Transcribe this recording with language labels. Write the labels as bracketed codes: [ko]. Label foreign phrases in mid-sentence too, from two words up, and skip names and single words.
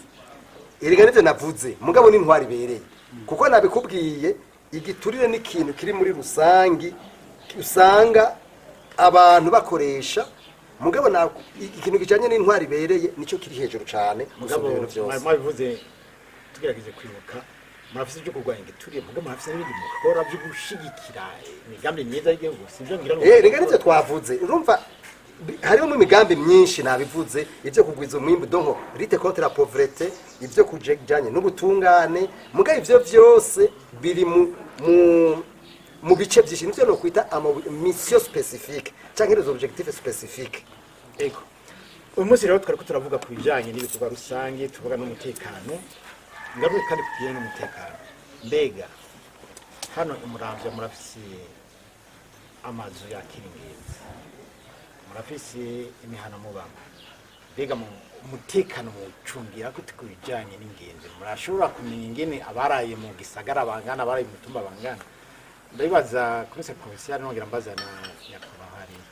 [rn] erega nivyo navuze mugabo n'intwari bereye kuko nabikubwiye igiturire n'ikintu kiri muri rusangi usanga abantu bakoresha mugabo na ikintu kijanye n'intwari bereye nico kiri hejuru cyane mugabo ibintu byose mwabivuze tugerageje kwibuka murafise ibyo kurwanya igituriye mugabo murafise n'ibindi mukora byo gushigikira imigambi myiza y'igihugu sivyo ngira ngo rega nivyo twavuze urumva harimo imigambi myinshi nabivuze ivyo kugwiza umwimbu donko [fr] rite contre la pauvreté [rn] ivyo kujanye n'ubutungane mugabo ivyo byose biri mu bice byinshi nivyo no kwita [fr] mission spécifique [rn] canke [fr] les objectifs spécifiques [rn] ego uyu munsi rero twariko turavuga ku bijanye n'ibikorwa rusange tuvuga n'umutekano ngaruke kandi kugiye n'umutekano mbega hano imuramvya murafise amazu yakira ingenzi murafise imihana mubamo mbega mu umutekano mucungira gute ku bijanye n'ingenzi murashobora kumenya ingene abaraye mu gisagara bangana abaraye mu mutumba bangana ndabibaza kuri provincial nongera mbaza na nyakubahari